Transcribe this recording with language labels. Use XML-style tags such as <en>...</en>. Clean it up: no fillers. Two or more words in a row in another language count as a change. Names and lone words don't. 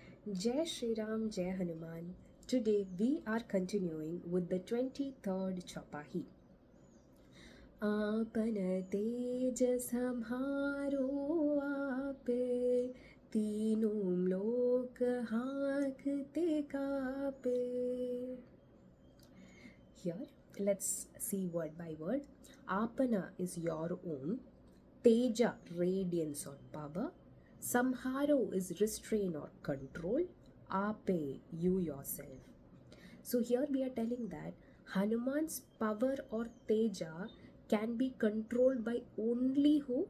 <en>Jai Shri Ram, Jai Hanuman. Today we are continuing with the 23rd Chaupahi.</en> <awa>आपन तेज सम्हारो आपे, तीनों लोक हांकते कापे.</awa> <en>Here, let's see word by word. Apana is your own. Teja, radiance or power. Samharo is restrain or control. Ape, you yourself. So here we are telling that Hanuman's power or Teja can be controlled by only who?</en>